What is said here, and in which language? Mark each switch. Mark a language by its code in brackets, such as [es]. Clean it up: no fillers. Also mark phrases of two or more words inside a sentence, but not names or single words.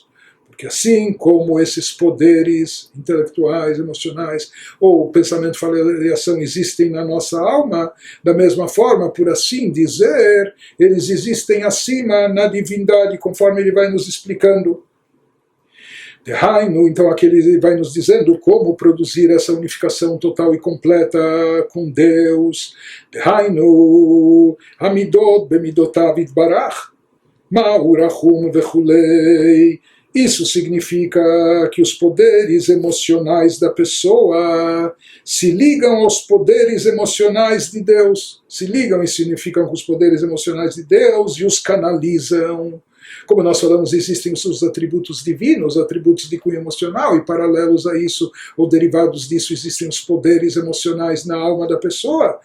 [pt] Porque assim como esses poderes intelectuais, emocionais, ou pensamento, fala e ação existem na nossa alma, da mesma forma, por assim dizer, eles existem acima na divindade, conforme ele vai nos explicando. Então aqui ele vai nos dizendo como produzir essa unificação total e completa com Deus. [he] המידות במידותיו יתברך, מה הוא רחום וכולי. [pt] Isso significa que os poderes emocionais da pessoa se ligam aos poderes emocionais de Deus, se ligam e se unificam com os poderes emocionais de Deus e os canalizam. Como nós falamos, existem os atributos divinos, atributos de cunho emocional, e paralelos a isso, ou derivados disso, existem os poderes emocionais na alma da pessoa.